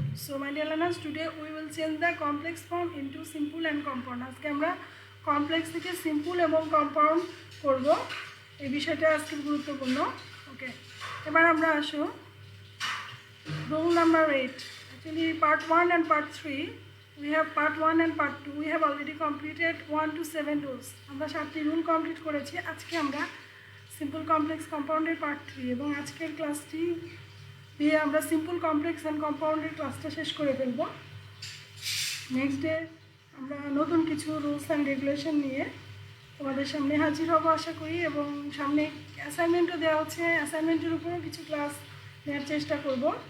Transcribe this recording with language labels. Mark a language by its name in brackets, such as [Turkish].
[English] So my dear learners, today we will change the complex form into simple and compound. [Bangla] আজকে আমরা complex থেকে simple এবং compound করব, এই বিষয়টা আজকে গুরুত্বপূর্ণ। ওকে, এবার আমরা আসো [English] rule number 8. Actually part 1 and part 3, we have part 1 and part 2, we have already completed 1 to 7 rules. [Bangla] আমরা 7টি রুল কমপ্লিট করেছি। আজকে আমরা সিম্পল, কমপ্লেক্স, কম্পাউন্ডের পার্ট 3 এবং আজকের ক্লাসটি দিয়ে আমরা সিম্পল, কমপ্লেক্স অ্যান্ড কম্পাউন্ডের ক্লাসটা শেষ করে ফেলব। নেক্সট ডে আমরা নতুন কিছু রুলস অ্যান্ড রেগুলেশন নিয়ে তোমাদের সামনে হাজির হব আশা করি, এবং সামনে অ্যাসাইনমেন্টও দেওয়া হচ্ছে, অ্যাসাইনমেন্টের উপরেও কিছু ক্লাস নেওয়ার চেষ্টা করব।